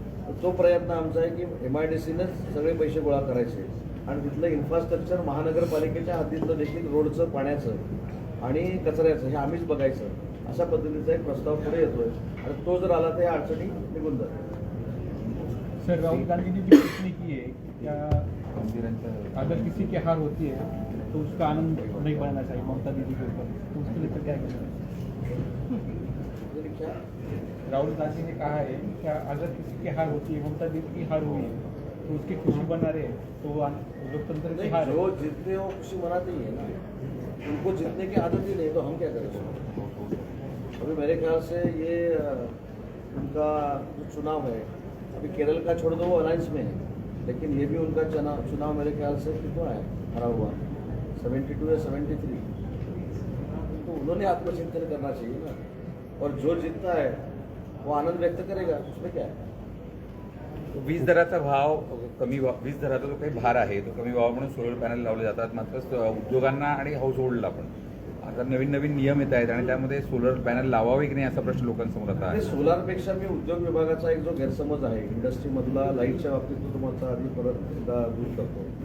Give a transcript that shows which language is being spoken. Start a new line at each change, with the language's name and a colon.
Marathi: तर तो प्रयत्न आमचा आहे की MIDCनंच सगळे पैसे गोळा करायचे आणि तिथलं इन्फ्रास्ट्रक्चर महानगरपालिकेच्या हद्दीतलं देखील रोडचं, पाण्याचं आणि कचऱ्याचं हे आम्हीच बघायचं. अशा पद्धतीचा एक प्रस्ताव पुढे येतोय आणि तो जर आला तर या अडचणी निघून जातात.
Hindi: सर, राहुल गांधी ने भी टिप्पणी की है क्या अगर किसी की हार होती है तो उसका आनंद नहीं बनना चाहिए ममता दीदी के ऊपर, तो उसके लिए तो क्या करें? राहुल गांधी ने कहा है कि अगर किसी की हार होती है, ममता दीदी की हार हुई है तो उसकी खुशी बना रहे तो लोकतंत्र की हार है. जो जीतते वो खुशी मनाते ही है ना. उनको जीतने की आदत ही नहीं तो हम क्या करें? अभी मेरे ख्याल से ये उनका जो चुनाव है, अभी केरल का छोड़ दो वो अलायंस में है, लेकिन ये भी उनका चुनाव मेरे ख्याल से कितना है हरा हुआ 72 या 73. तो उन्होंने आत्मचिंतन करना चाहिए ना. और जो जीतता है वो आनंद व्यक्त करेगा, उसमें क्या है.
Marathi: वीज दराचा भाव कमी वीज दराचा जो काही भार आहे तो कमी व्हावा म्हणून सोलर पॅनल लावले जातात. मात्र उद्योगांना आणि हाऊस होल्डला पण आता नवीन नवीन नियम येत आहेत आणि त्यामध्ये सोलर पॅनल लावावे की नाही असा प्रश्न लोकांसमोर आता आहे. सोलारपेक्षा मी उद्योग विभागाचा एक जो गैरसमज आहे इंडस्ट्रीमधला लाईटच्या बाबतीत तो तुम्हाला आधी परत एकदा दूर करतो.